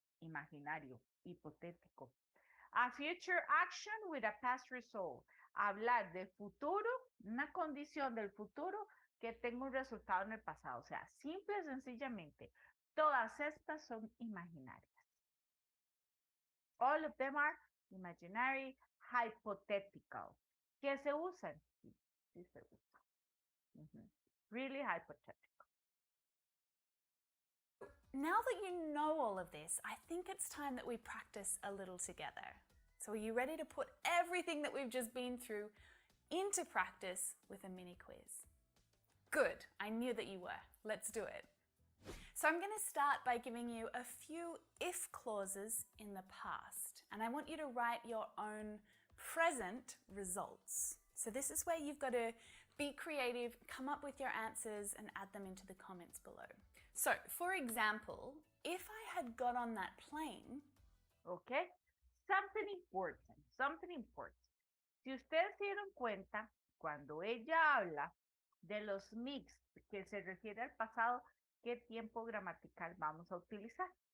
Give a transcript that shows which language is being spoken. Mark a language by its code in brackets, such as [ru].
[es] Imaginario, hipotético. [en] A future action with a past result. [es] Hablar de futuro, una condición del futuro que tenga un resultado en el pasado. O sea, simple y sencillamente, todas estas son imaginarias. [en] All of them are imaginary, hypothetical. [es] ¿Qué se usan? Sí, sí se usan. [en] Really hypothetical. Now that you know all of this, I think it's time that we practice a little together. So are you ready to put everything that we've just been through into practice with a mini quiz? Good, I knew that you were. Let's do it. So I'm going to start by giving you a few if clauses in the past, and I want you to write your own present results. So this is where you've got to be creative, come up with your answers and add them into the comments below. So, for example, if I had got on that plane... Okay, something important, something important. [es] Si ustedes se dieron cuenta, cuando ella habla de los mixed, que se refiere al pasado, ¿qué tiempo gramatical vamos a utilizar?